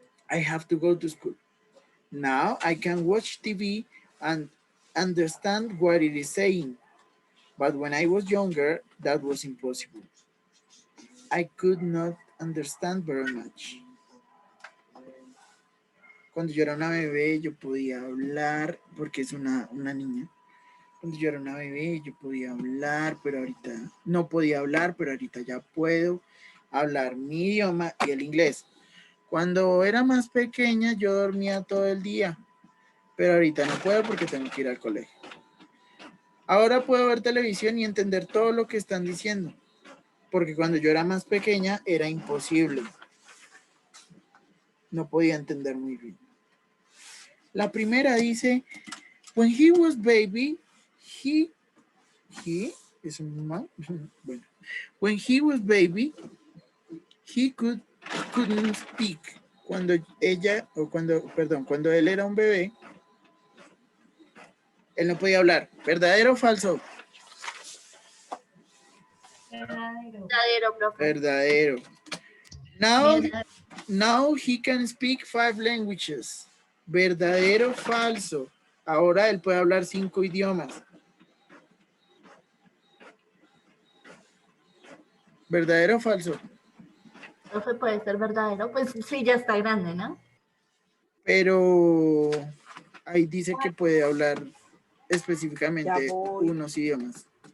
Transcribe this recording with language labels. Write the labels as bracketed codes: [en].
[en] I have to go to school. Now I can watch TV and understand what it is saying. But when I was younger, that was impossible. I could not understand very much. [es] Cuando yo era una bebé, yo podía hablar, porque es una niña. Cuando yo era una bebé, yo podía hablar, pero ahorita no podía hablar, pero ahorita ya puedo hablar mi idioma y el inglés. Cuando era más pequeña, yo dormía todo el día, pero ahorita no puedo porque tengo que ir al colegio. Ahora puedo ver televisión y entender todo lo que están diciendo, porque cuando yo era más pequeña era imposible. No podía entender muy bien. La primera dice, [en] when he was baby, he [es] es un mal, bueno, [en] when he was baby, he couldn't speak. [es] Cuando él era un bebé, él no podía hablar. ¿Verdadero o falso? Verdadero, profe. Verdadero. [en] Now he can speak 5 languages. [es] ¿Verdadero o falso? Ahora él puede hablar 5 idiomas. ¿Verdadero o falso? Profe, puede ser verdadero, pues sí, ya está grande, ¿no? Pero ahí dice que puede hablar específicamente unos idiomas.